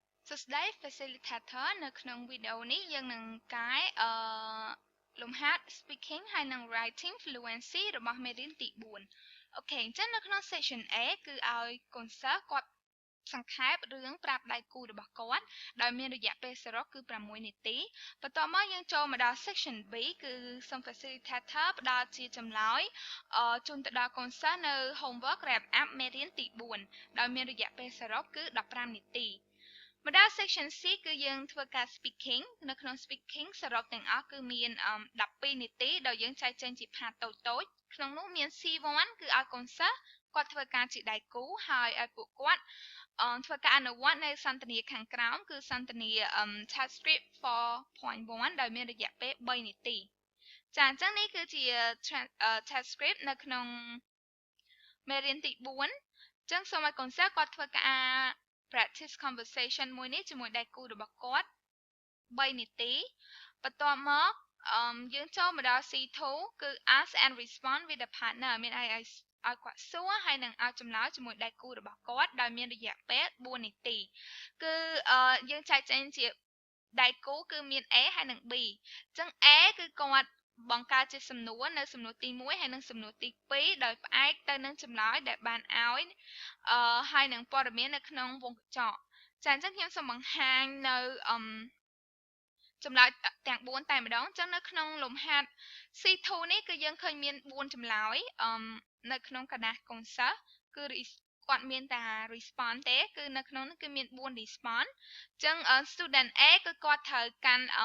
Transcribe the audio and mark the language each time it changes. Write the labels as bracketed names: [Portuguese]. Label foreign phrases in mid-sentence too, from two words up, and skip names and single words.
[English] Today facilitator [Khmer] នៅក្នុងវីដេអូនេះយើងនឹងកាយលំហាត់ speaking ហើយនិង [English] writing fluency [Khmer] របស់មេរៀនទី4អូខេអញ្ចឹងនៅក្នុង section A គឺឲ្យកូនសិស្សគាត់សង្ខេបរឿងប្រាប់ដៃគូរបស់គាត់ដោយមានរយៈពេលសរុបគឺ6នាទីបន្ទាប់មកយើងចូលមកដល់ section B គឺសូម facilitator ផ្ដល់ជាចម្លើយជូនទៅដល់កូនសិស្សនៅ [English] homework wrap up [Khmer] មេរៀនទី4ដោយមានរយៈ ពេលសរុបគឺ15នាទីមកដល់ section C គឺយើងធ្វើការ speaking នៅក្នុង speaking សរុបទាំងអស់គឺមាន12នាទីដោយយើងចែកចេញជា part តូចៗក្នុងនោះមាន C1 គឺឲ្យកូនសិស្សគាត់ធ្វើការជាដៃគូហើយឲ្យពួកគាត់ធ្វើការអនុវត្តនៅ សន្ទនាខាងក្រោមគឺសន្ទនា transcript 4.1 ដោយមានរយៈពេល3នាទីចាអញ្ចឹងនេះគឺជា transcript នៅក្នុងមេរៀនទី4អញ្ចឹងសូមឲ្យកូនសិស្សគាត់ធ្វើការ [English] practice conversation [Khmer] មួយនេះជាមួយដៃគូរបស់គាត់ 3នាទីបន្ទាប់មកយើងចូលមកដល់ C2 គឺ [English] ask and respond with a partner [Khmer] មានឲ្យគាត់សួរហើយនឹងឲ្យចម្លើយជាមួយដៃគូរបស់គាត់ដោយមានរយៈ ពេល4នាទីគឺយើងចែកចេញជាដៃគូគឺមាន A ហើយនិង B អញ្ចឹង A គឺគាត់បង្កើតជាសំណួរ នៅសំណួរទី1ហើយនិងសំណួរទី2ដោយផ្អែកទៅនឹងចម្លើយដែលបានឲ្យហើយនឹងព័ត៌មាននៅក្នុងវងកញ្ចក់ចាអញ្ចឹងខ្ញុំសូមបង្ហាញនៅចម្លើយទាំង4តែម្ដងអញ្ចឹងនៅក្នុងលំហាត់ C2 នេះគឺយើងឃើញមាន4ចម្លើយនៅក្នុងកណ្ដាស់កូនសិស្សគឺគាត់មានតែ respond ទេគឺនៅក្នុងនោះគឺមាន4 respond អញ្ចឹង student A គឺគាត់ត្រូវកាន់